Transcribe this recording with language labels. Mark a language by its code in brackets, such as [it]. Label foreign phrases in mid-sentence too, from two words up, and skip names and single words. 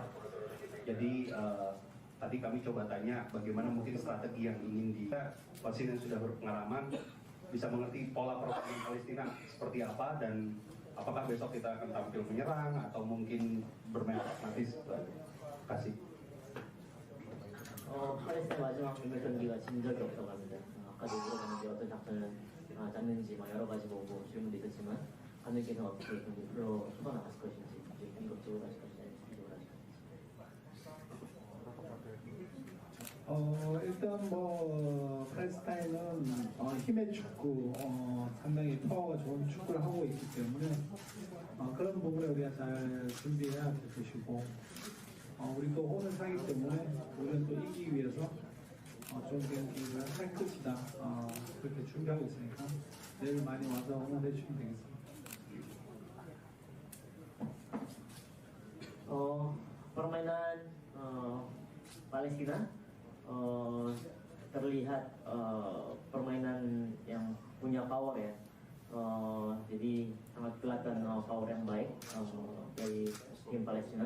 [id] Jadi tadi kami coba tanya bagaimana mungkin strategi yang ingin coach Sim yang sudah berpengalaman bisa mengerti pola pertandingan Palestina seperti apa, dan apakah besok kita akan tampil menyerang atau mungkin bermain pragmatis. Terima kasih. [ko] 팔레스타인 마지막 국내 경기가 진 적이 없다고 합니다. 아까도 물어봤는데 어떤 작전을 짰는지 여러 가지 보고 질문도 있었지만 감독님께서는 어떻게 경기 풀로 풀어나갔을 것인지 공격적으로 하실 것인지 수비적으로 하실 것인지. 일단 뭐 팔레스타인은 힘의 축구, 상당히 파워가 좋은 축구를 하고 있기 때문에 그런 부분에 우리가 잘 준비해야 될 것이고, 우리 또 홈을 사기 때문에 우리는 또 이기기 위해서 좋은 경기를 할 것이다, 그렇게 준비하고 있으니까 내일 많이 와서 응원해 주시면 되겠습니다. [id] Permainan Palestina terlihat permainan yang punya power ya. Jadi sangat kelihatan power yang baik dari tim Palestina.